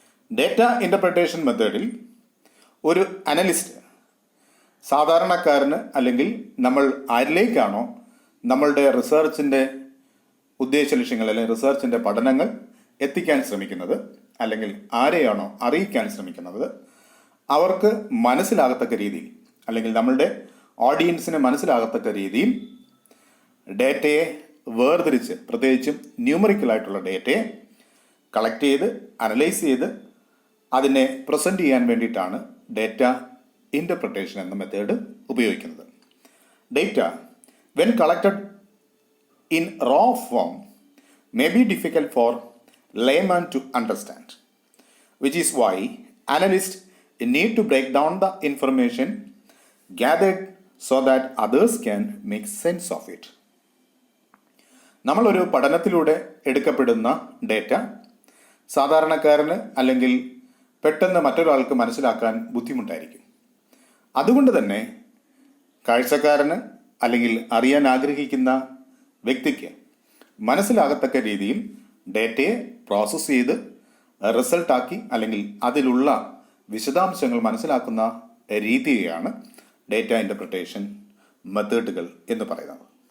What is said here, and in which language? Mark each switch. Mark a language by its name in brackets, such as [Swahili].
[Malayalam] Data interpretation മെത്തേഡിൽ ഒരു analyst സാധാരണക്കാരന് അല്ലെങ്കിൽ നമ്മൾ ആരിലേക്കാണോ നമ്മളുടെ റിസർച്ചിൻ്റെ ഉദ്ദേശ ലക്ഷ്യങ്ങൾ അല്ലെങ്കിൽ റിസർച്ചിൻ്റെ പഠനങ്ങൾ എത്തിക്കാൻ ശ്രമിക്കുന്നത് അല്ലെങ്കിൽ ആരെയാണോ അറിയിക്കാൻ ശ്രമിക്കുന്നത് അവർക്ക് മനസ്സിലാകത്തക്ക രീതിയിൽ അല്ലെങ്കിൽ നമ്മളുടെ ഓഡിയൻസിന് മനസ്സിലാകത്തക്ക രീതിയിൽ ഡേറ്റയെ വേർതിരിച്ച്, പ്രത്യേകിച്ചും ന്യൂമറിക്കലായിട്ടുള്ള ഡേറ്റയെ കളക്ട് ചെയ്ത് അനലൈസ് ചെയ്ത് അതിനെ പ്രസൻറ്റ് ചെയ്യാൻ വേണ്ടിയിട്ടാണ് ഡേറ്റ ഇൻ്റർപ്രിറ്റേഷൻ എന്ന മെത്തേഡ് ഉപയോഗിക്കുന്നത്. [English] Data when collected in raw form may be difficult for layman to understand, which is why analysts need to break down the information gathered so that others can make sense of it. [Malayalam] നമ്മളൊരു പഠനത്തിലൂടെ എടുക്കപ്പെടുന്ന data സാധാരണക്കാരന് അല്ലെങ്കിൽ പെട്ടെന്ന് മറ്റൊരാൾക്ക് മനസ്സിലാക്കാൻ ബുദ്ധിമുട്ടായിരിക്കും. അതുകൊണ്ട് തന്നെ കാഴ്ചക്കാരന് അല്ലെങ്കിൽ അറിയാൻ ആഗ്രഹിക്കുന്ന വ്യക്തിക്ക് മനസ്സിലാകത്തക്ക രീതിയിൽ ഡേറ്റയെ പ്രോസസ്സ് ചെയ്ത് റിസൾട്ടാക്കി അല്ലെങ്കിൽ അതിലുള്ള വിശദാംശങ്ങൾ മനസ്സിലാക്കുന്ന രീതിയെയാണ് ഡേറ്റ ഇൻ്റർപ്രിറ്റേഷൻ മെത്തേഡുകൾ എന്ന് പറയുന്നത്.